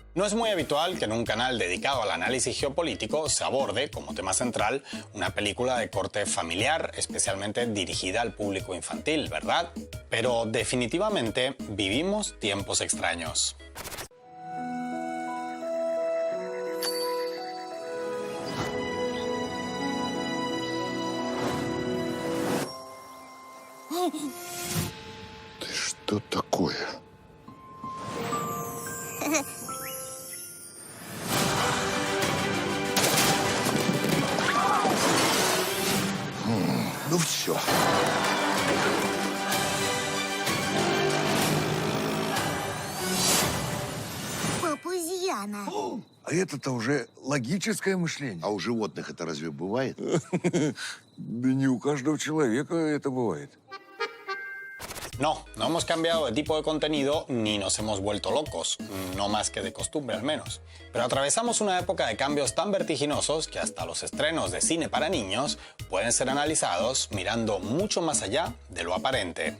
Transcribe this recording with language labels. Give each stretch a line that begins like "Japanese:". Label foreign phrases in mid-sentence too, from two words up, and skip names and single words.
Spanish: No es muy habitual que en un canal dedicado al análisis geopolítico se aborde como tema central una película de corte familiar, especialmente dirigida al público infantil, ¿verdad? Pero definitivamente vivimos tiempos extraños.
Russian: Что такое? Ну все. Папузьяна. А это-то уже логическое мышление. А у животных это разве бывает? Да не у каждого человека это бывает.
Spanish: No, no hemos cambiado de tipo de contenido ni nos hemos vuelto locos, no más que de costumbre al menos. Pero atravesamos una época de cambios tan vertiginosos que hasta los estrenos de cine para niños pueden ser analizados mirando mucho más allá de lo aparente.